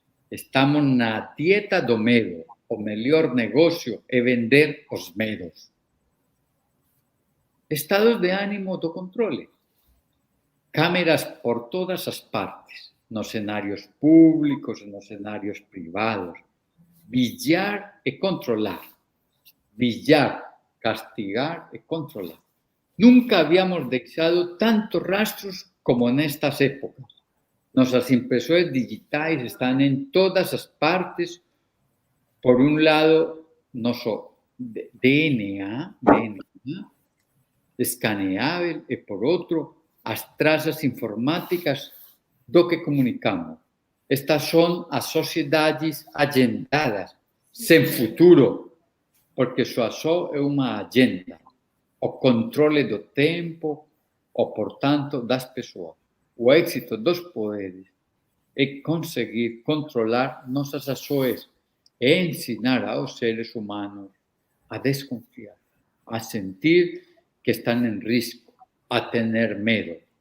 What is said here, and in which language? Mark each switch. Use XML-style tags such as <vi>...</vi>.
<pt>Estamos na dieta do medo. O melhor negócio é vender os medos. Estados de ânimo do controle. Câmeras por todas as partes, nos cenários públicos e nos cenários privados. Vigiar e controlar.</pt> <es>vigiar, castigar y controlar. Nunca habíamos dejado tantos rastros como en estas épocas. Nuestras impresoras digitales están en todas las partes. Por un lado, nuestro DNA escaneable y por otro, las trazas informáticas</es> <pt>do que comunicamos. Estas son as sociedades agendadas, sem futuro, porque só é uma agenda, o controle do tempo, ou, portanto, das pessoas. O éxito dos poderes é conseguir controlar nossas ações e ensinar aos seres humanos a desconfiar, a sentir que</pt> <es>están en</es> <pt>risco,</pt> <es>a tener</es> <pt>medo.</pt>